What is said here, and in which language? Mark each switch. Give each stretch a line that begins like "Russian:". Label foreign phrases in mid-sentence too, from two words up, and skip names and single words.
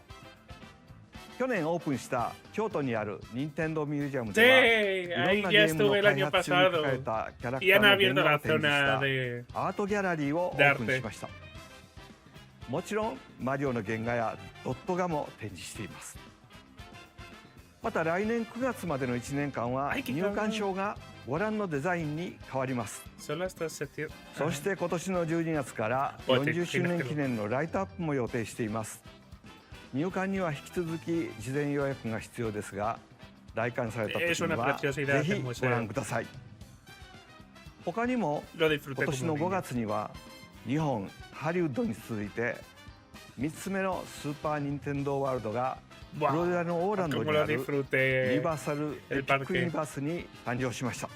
Japanese: 去年オープンした京都にある任天堂ミュージアムではいろんなゲームの開発中に描かれたキャラクターの原画を展示したアートギャラリーをオープンしました。もちろんマリオの原画やドット画も展示しています。また来年9月までの1年間は入館証がご覧のデザインに変わります。
Spanish: Solo hasta septiembre.
Japanese: そして今年の12月から40周年記念のライトアップも予定しています。入館には引き続き事前予約が必要ですが、来館された時にはぜひご覧ください。他にも今年の5月には日本ハリウッドに続いて3つ目のスーパー・ニンテンドー・ワールドがフロリダのオーランドにあるユニバーサル・エピック・ユニバースに誕生しました。